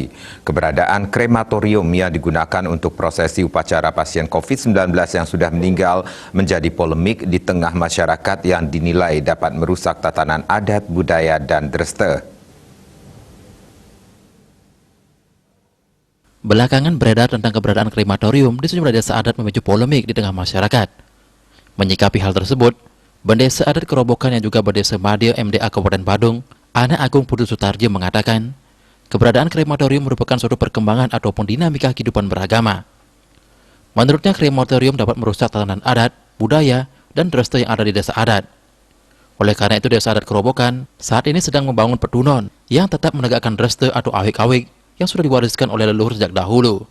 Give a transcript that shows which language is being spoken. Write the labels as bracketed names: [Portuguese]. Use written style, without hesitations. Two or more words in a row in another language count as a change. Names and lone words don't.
[Indonesian] Keberadaan krematorium yang digunakan untuk prosesi upacara pasien COVID-19 yang sudah meninggal menjadi polemik di tengah masyarakat yang dinilai dapat merusak tatanan adat, budaya, dan dreste. Belakangan beredar tentang keberadaan krematorium di sejumlah desa adat memicu polemik di tengah masyarakat. Menyikapi hal tersebut, Bendesa Adat Kerobokan yang juga Bendesa Madya MDA Kabupaten Badung, Ana Agung Putu Sutarjo mengatakan, keberadaan krematorium merupakan suatu perkembangan ataupun dinamika kehidupan beragama. Menurutnya, krematorium dapat merusak tatanan adat, budaya, dan dreste yang ada di desa adat. Oleh karena itu, Desa Adat Kerobokan saat ini sedang membangun petunon yang tetap menegakkan dreste atau awik-awik yang sudah diwariskan oleh leluhur sejak dahulu.